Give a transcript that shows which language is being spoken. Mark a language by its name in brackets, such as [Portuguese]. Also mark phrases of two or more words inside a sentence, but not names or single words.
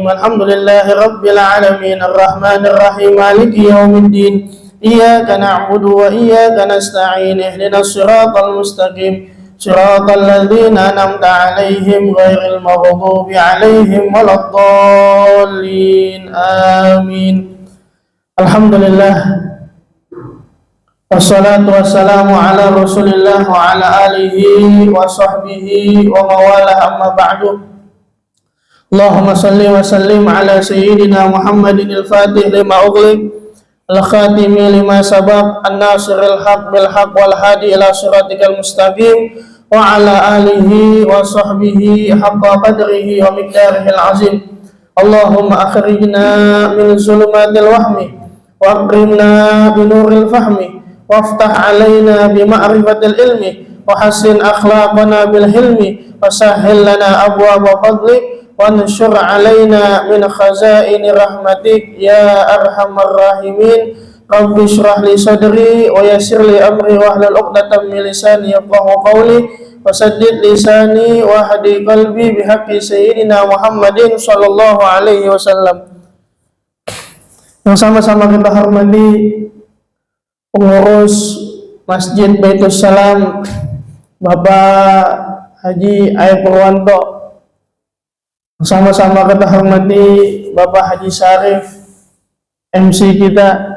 [Arabic] الحمد لله رب العالمين الرحمن الرحيم مالك يوم الدين إياك نعبد وإياك نستعين اهدنا الصراط المستقيم صراط الذين أنعمت عليهم غير المغضوب عليهم ولا الضالين آمين. الحمد لله والصلاة والسلام على رسول الله وعلى آله وصحبه وموالاه أما بعد. اللهم صل وسلم على سيدنا محمد الفاتح لما أغلق الخاتم لما سبق الناصر الحق بالحق والهادي إلى صراطك المستقيم وعلى آله وصحبه حق قدره ومقداره العظيم. اللهم أخرجنا من ظلمات الوهم وأكرمنا بنور الفهم وافتح علينا بمعرفة العلم وحسن أخلاقنا بالحلم وسهل لنا أبواب فضلك وانشر علينا من خزائن رحمتك يا أرحم الراحمين. رب اشرح لي صدري ويسر لي أمري واحلل عقدة من لساني يفقهوا قولي وسدد لساني واهدي قلبي بحق سيدنا محمد صلى الله عليه وسلم. [Indonesian] Yang sama-sama kita hormati pengurus Masjid Baitus Salam Bapak Haji Ayat Purwanto, sama-sama kita hormati Bapak Haji Syarif MC kita,